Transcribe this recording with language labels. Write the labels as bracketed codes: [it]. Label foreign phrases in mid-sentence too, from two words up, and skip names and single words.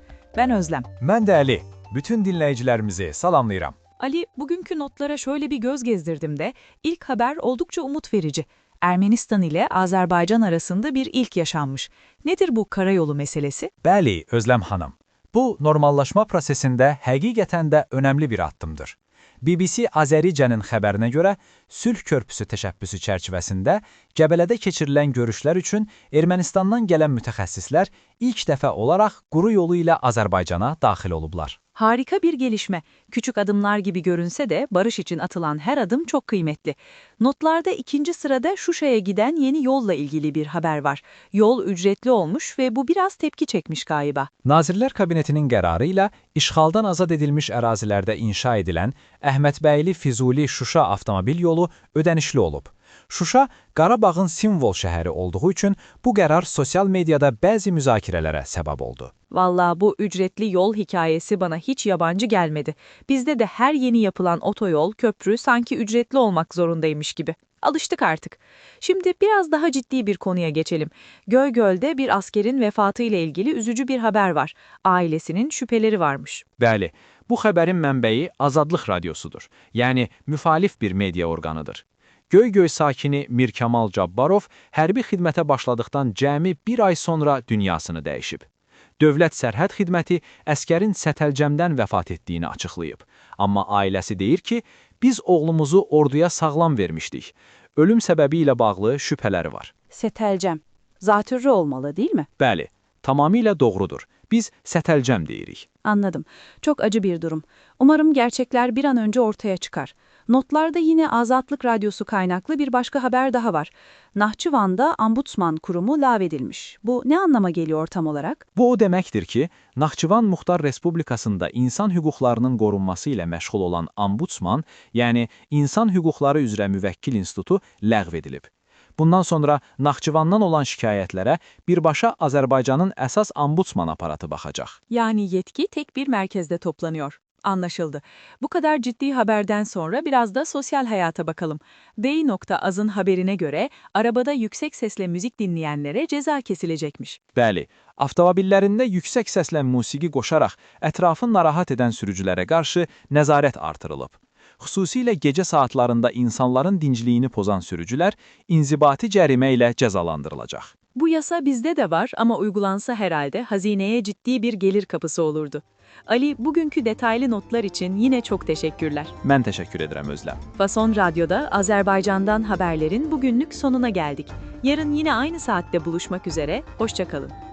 [tr] Ben Özlem. Ben de Ali. Bütün dinleyicilerimizi salamlayıram. Ali, bugünkü notlara şöyle bir göz gezdirdim de ilk haber oldukça umut verici. Ermenistan ile Azerbaycan arasında bir ilk yaşanmış. Nedir bu karayolu meselesi? [az] Bəli, Özlem Hanım. Bu normallaşma prosesində həqiqətən də önəmli bir addımdır. BBC Azəricənin xəbərinə görə, Sülh Körpüsü təşəbbüsü çərçivəsində Qəbələdə keçirilən görüşlər üçün Ermənistandan gələn mütəxəssislər ilk dəfə olaraq quru yolu ilə Azərbaycana daxil olublar. [tr] Harika bir gelişme. Küçük adımlar gibi görünse de barış için atılan her adım çok kıymetli. Notlarda ikinci sırada Şuşa'ya giden yeni yolla ilgili bir haber var. Yol ücretli olmuş ve bu biraz tepki çekmiş galiba. [az] Nazirlər Kabinetinin qərarı ilə işğaldan azad edilmiş ərazilərdə inşa edilən Əhmədbəyli-Füzuli-Şuşa avtomobil yolu ödənişli olub. Şuşa, Qarabağın simvol şəhəri olduğu üçün bu qərar sosial mediada bəzi müzakirələrə səbəb oldu. [tr] Vallahi bu ücretli yol hikayesi bana hiç yabancı gelmedi. Bizde de her yeni yapılan otoyol, köprü sanki ücretli olmak zorundaymış gibi. Alıştık artık. Şimdi biraz daha ciddi bir konuya geçelim. Göygöl'de bir askerin vefatı ile ilgili üzücü bir haber var. Ailesinin şüpheleri varmış. [az] Bəli, bu xəbərin mənbəyi Azadlıq Radiosudur, yəni müxalif bir media orqanıdır. Göygöl sakini Mir Kamal Cabbarov hərbi xidmətə başladıqdan cəmi bir ay sonra dünyasını dəyişib. Dövlət Sərhəd Xidməti əskərin Sətəlcəmdən vəfat etdiyini açıqlayıb. Amma ailəsi deyir ki, biz oğlumuzu orduya sağlam vermişdik. Ölüm səbəbi ilə bağlı şübhələri var. Sətəlcəm. [tr] Zatürre olmalı değil mi? [az] Bəli, tamamilə doğrudur. Biz Sətəlcəm deyirik. [tr] Anladım. Çok acı bir durum. Umarım gerçekler bir an önce ortaya çıkar. Notlarda yine Azadlık Radyosu kaynaklı bir başka haber daha var. Nahçıvan'da Ombudsman Kurumu lağvedilmiş. Bu ne anlama geliyor tam olarak? [az] Bu o deməkdir ki, Naxçıvan Muxtar Respublikasında insan hüquqlarının qorunması ilə məşğul olan Ombudsman, yəni İnsan Hüquqları üzrə Müvəkkil İnstitutu ləğv edilib. Bundan sonra Naxçıvandan olan şikayətlərə birbaşa Azərbaycanın əsas ombudsman aparatı baxacaq. [tr] Yani yetki tek bir merkezde toplanıyor. Anlaşıldı. Bu kadar ciddi haberden sonra biraz da sosyal hayata bakalım. D.Az'ın haberine göre arabada yüksek sesle müzik dinleyenlere ceza kesilecekmiş. [az] Bəli, avtomobillərində yüksək səslə musiqi qoşaraq ətrafı narahat edən sürücülərə qarşı nəzarət artırılıb. Xüsusilə gecə saatlarında insanların dincliyini pozan sürücülər inzibati cərimə ilə cəzalandırılacaq. [tr] Bu yasa bizde de var ama uygulansa herhalde hazineye ciddi bir gelir kapısı olurdu. Ali, bugünkü detaylı notlar için yine çok teşekkürler. [az] Mən təşəkkür edirəm Özlem. [tr] Fason Radyo'da Azerbaycan'dan haberlerin bugünlük sonuna geldik. Yarın yine aynı saatte buluşmak üzere, hoşça kalın.